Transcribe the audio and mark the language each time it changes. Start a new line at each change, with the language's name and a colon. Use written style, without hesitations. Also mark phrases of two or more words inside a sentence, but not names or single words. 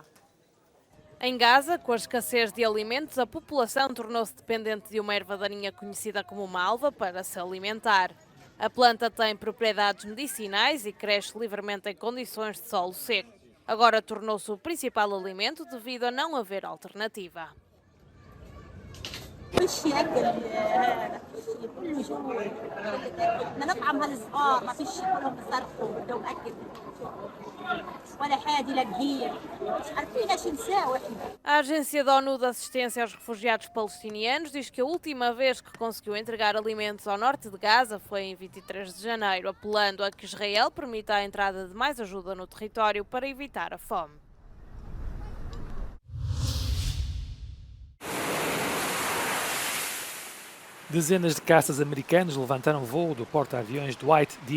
Portuguese: Em Gaza, com a escassez de alimentos, a população tornou-se dependente de uma erva daninha conhecida como malva para se alimentar. A planta tem propriedades medicinais e cresce livremente em condições de solo seco. Agora tornou-se o principal alimento devido a não haver alternativa.
Arabic: وش ياكل هذا الشيء كله جوع بدنا نطعم هالصغار ما فيش كلهم بصرخوا بدهم اكل ولا حاجه يلاقيه مش عارفين ايش نساوي احنا.
Portuguese: A Agência da ONU de Assistência aos Refugiados Palestinianos diz que a última vez que conseguiu entregar alimentos ao norte de Gaza foi em 23 de janeiro, apelando a que Israel permita a entrada de mais ajuda no território para evitar a fome. Dezenas de caças americanos levantaram voo do porta-aviões Dwight D.